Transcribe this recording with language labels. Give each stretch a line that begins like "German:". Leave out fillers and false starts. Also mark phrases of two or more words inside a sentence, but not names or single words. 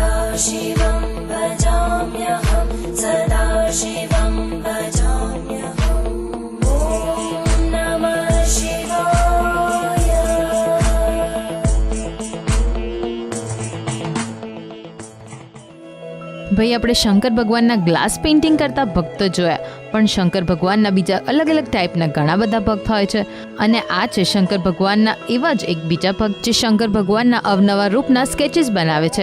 Sanskrit: शिवं भजाम्यहं सदा शिवं भजाम्यहं ॐ नमः शिवाय।
Gujarati: ભાઈ આપણે શંકર ભગવાનના
English: glass painting
Gujarati: કરતા ભક્તો જોયા, પણ શંકર ભગવાનના બીજા અલગ અલગ ટાઈપના ઘણા બધા ભક્ત હોય છે. અને આ છે શંકર ભગવાનના એવા જ એક બીજા ભક્ત જે શંકર ભગવાનના અવનવા રૂપના સ્કેચીસ બનાવે છે.